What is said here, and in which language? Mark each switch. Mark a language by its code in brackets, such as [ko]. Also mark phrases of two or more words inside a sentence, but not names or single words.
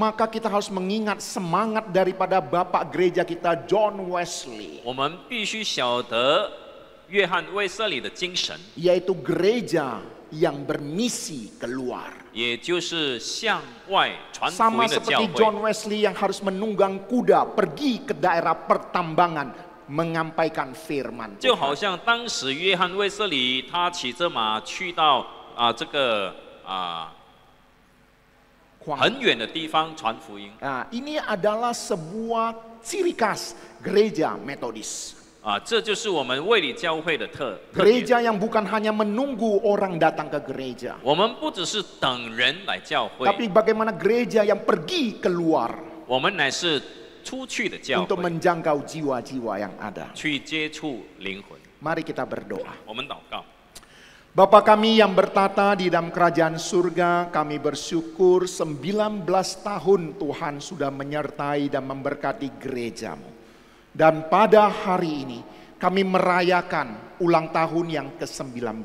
[id] maka kita harus mengingat semangat daripada Bapak gereja kita John Wesley, [zh] 我们必须晓得约翰卫瑟里的精神， [id] yaitu gereja yang bermisi keluar. [zh] 也就是向外传福 [id] Sama [zh] 音的教 [id] seperti [zh] 会。 [id] John Wesley yang harus menunggang kuda pergi ke daerah pertambangan menyampaikan firman [zh] 就好 [id] Tuhan. [zh] 像当时约翰卫瑟里他骑着马去到这个很远的地方传福音 [id] Nah, ini adalah sebuah ciri khas gereja Metodis. [zh] 这就是我们卫理教会的特点。 [id] Gereja yang bukan hanya menunggu orang datang ke gereja, [zh] 我们不只是等人来教会， [id] tapi bagaimana gereja yang pergi keluar [zh] 我们乃是出去的教 [id] untuk [zh] 会， [id] menjangkau jiwa-jiwa yang ada. [zh] 去接触灵魂。 [id] Mari kita berdoa. [zh] 我们祷告， [id] Bapa kami yang bertata di dalam kerajaan surga, kami bersyukur 19 tahun Tuhan sudah menyertai dan memberkati gerejamu. Dan pada hari ini kami merayakan ulang tahun yang ke-19.